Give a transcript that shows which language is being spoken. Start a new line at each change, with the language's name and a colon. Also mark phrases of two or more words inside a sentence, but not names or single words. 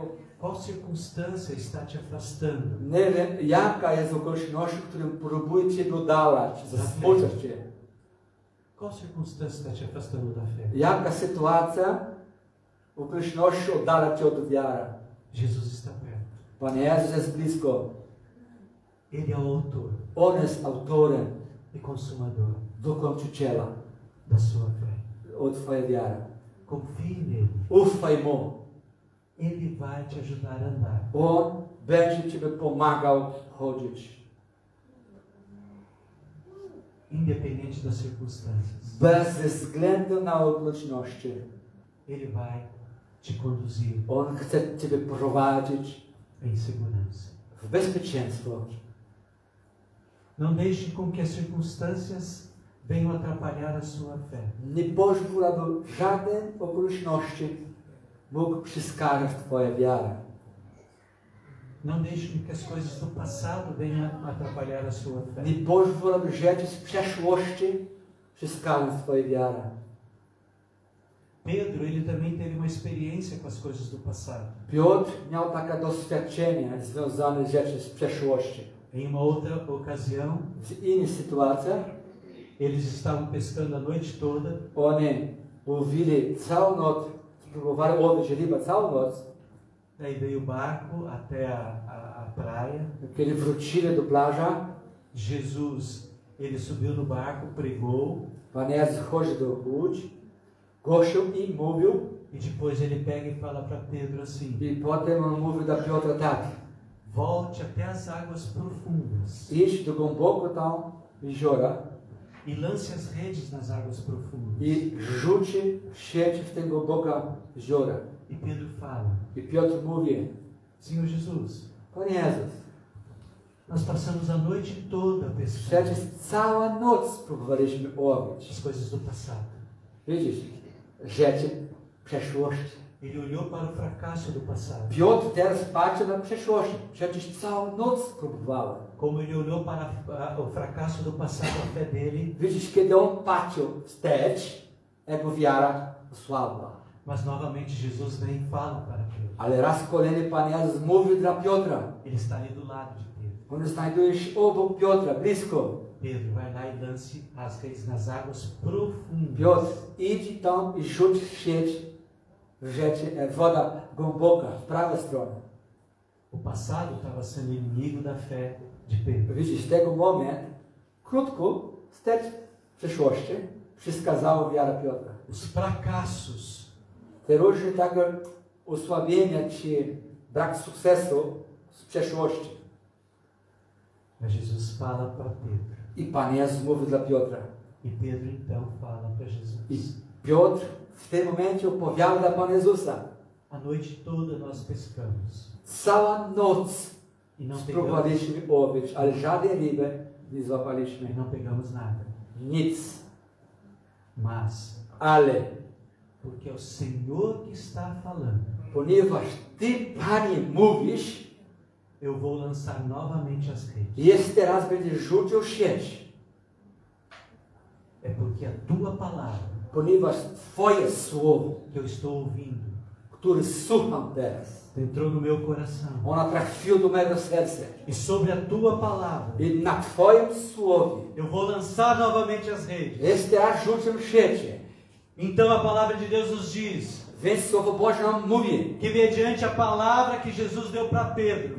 Portuguese: Qual circunstância está te afastando?
Polish: Nie wiem, jaka jest okoliczność, którą próbuje Cię oddalać, zasmucać Cię.
Portuguese: Qual circunstância está te afastando da fé?
Polish: Jaka sytuacja okoliczności oddala Cię od wiary?
Portuguese: Jesus está perto.
Polish: Pan Jezus jest blisko.
Portuguese: Ele é o autor
Polish: On jest autorem,
Portuguese: e consumador
Polish: dokończyciela
Portuguese: da sua fé.
Polish: od Twojej wiary.
Portuguese: Confie nele.
Polish: Ufaj Mu.
Portuguese: Ele vai te ajudar a andar.
Polish: On będzie Ciebie pomagał chodzić.
Portuguese: Independente das circunstâncias.
Polish: Bez względu na okoliczności.
Portuguese: Ele vai te conduzir
Polish: On chce Ciebie prowadzić
Portuguese: em segurança.
Polish: w bezpieczeństwo.
Portuguese: Não deixe com que as circunstâncias venham atrapalhar a sua fé.
Polish: Nie pozwól, aby żaden okoliczności mógł przeszkadzać Twojej wiarę.
Portuguese: Não deixe com que as coisas do passado venham atrapalhar a sua fé.
Polish: Nie pozwól, aby rzeczy z przeszłości przeszkadzały Twojej wiarę.
Portuguese: Pedro, ele também teve uma experiência com as coisas do passado.
Polish: Piotr miał takie doświadczenia związane z rzeczy z przeszłości.
Portuguese: Em uma outra ocasião,
Polish: W innych sytuacjach
Portuguese: eles estavam pescando a noite toda.
Polish: oni łowili całą noc, próbowali łowić rybę całą noc.
Portuguese: Daí veio o barco até a praia.
Polish: Kiedy wrócili do plaża,
Portuguese: Jesus, ele subiu no barco, pregou.
Polish: Pan Jezus chodzi do łódź, głosił i mówił.
Portuguese: E depois ele pega e fala para Pedro assim:
Polish: I potem on mówił do Piotra tak:
Portuguese: volte até as águas profundas
Polish: idź do głęboko tam jeziora
Portuguese: e lance as redes nas águas profundas.
Polish: i rzuci sieć w ten głęboka jeziora.
Portuguese: E Pedro fala:
Polish: I Piotr mówi:
Portuguese: Senhor Jesus,
Polish: Panie Jezus,
Portuguese: nós passamos a noite toda pescando
Polish: przecież całą noc próbowaliśmy łowić.
Portuguese: as coisas do passado.
Polish: Widzisz, rzeczy przeszłości.
Portuguese: Ele olhou para o fracasso do passado,
Polish: Piotr teraz patrzy na przeszłość. Przecież całą noc próbowałem.
Portuguese: como ele olhou para o fracasso do passado, a fé dele.
Polish: Widzisz, kiedy on patrzył wstecz, jego wiara osłabła.
Portuguese: Mas novamente Jesus vem e fala para Pedro.
Polish: Ale raz kolejny Pan Jezus mówił dla Piotra.
Portuguese: Ele está ali do lado de Pedro.
Polish: On znajduje się obok Piotra, blisko.
Portuguese: Pedro, vai lá e lance as redes nas águas profundas.
Polish: Piotr, idź tam i rzuć sieć w rzeczy, woda głęboka, w prawą stronę.
Portuguese: O passado estava sendo inimigo da fé de Pedro.
Polish: Widzisz, z tego momentu, krótko, wstecz przeszłości, przeszkadzało wiara Piotra.
Portuguese: Os fracassos
Polish: Te różne takie osłabienia czy brak sukcesu z przeszłości.
Portuguese: Mas Jesus fala para Pedro.
Polish: I Pan Jezus mówi dla Piotra.
Portuguese: E Pedro então fala para
Polish: I
Portuguese: Jesus.
Polish: Piotr w tym momencie opowiada Pana Jezusa.
Portuguese: A noite toda nós pescamos.
Polish: Cała noc
Portuguese: E não pegamos,
Polish: spróbowaliśmy łowić, ale żadnej ryby nie złapaliśmy.
Portuguese: e não pegamos nada.
Polish: Nic.
Portuguese: Mas,
Polish: Ale
Portuguese: porque é o Senhor que está falando,
Polish: ponieważ Ty, Panie, mówisz,
Portuguese: eu vou lançar novamente as redes.
Polish: jeszcze raz będziesz rzucił sieć.
Portuguese: É porque a tua palavra,
Polish: Ponieważ Twoje słowo,
Portuguese: que eu estou ouvindo,
Polish: które słucham teraz,
Portuguese: entrou no meu coração.
Polish: ona trafiła do mego serca.
Portuguese: E sobre a tua palavra,
Polish: I na Twoim słowie
Portuguese: eu vou lançar novamente as redes.
Polish: jeszcze raz rzucę sieć.
Portuguese: Então a palavra de Deus nos diz
Polish: Więc Słowo Boże nam mówi,
Portuguese: que mediante a palavra que Jesus deu para Pedro,